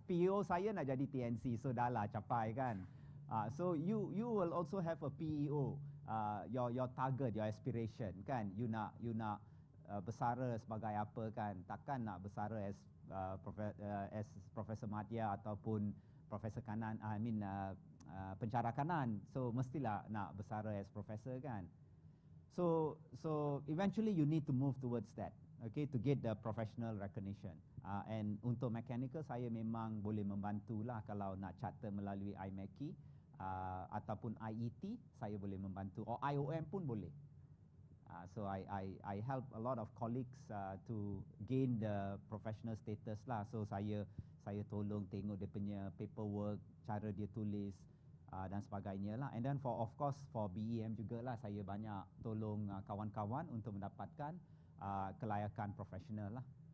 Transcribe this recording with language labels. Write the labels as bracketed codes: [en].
[ms] PEO saya nak jadi TNC, so dah lah capai kan. [en] So you will also have a PEO, your target, your aspiration [ms] kan, you nak bersara sebagai apa kan, takkan nak bersara as Profesor Madya ataupun Profesor Kanan, pencara kanan, so mestilah nak bersara as professor kan. [en] So eventually you need to move towards that, okay, to get the professional recognition. [ms] And untuk mechanical saya memang boleh membantu lah, kalau nak charter melalui IMEEK ataupun IET saya boleh membantu, or IOM pun boleh. [en] So I help a lot of colleagues to gain the professional status lah. [ms] So saya tolong tengok dia punya paperwork, cara dia tulis dan sebagainya lah. [en] And then of course for BEM [ms] juga lah, saya banyak tolong kawan-kawan untuk mendapatkan kelayakan profesional lah.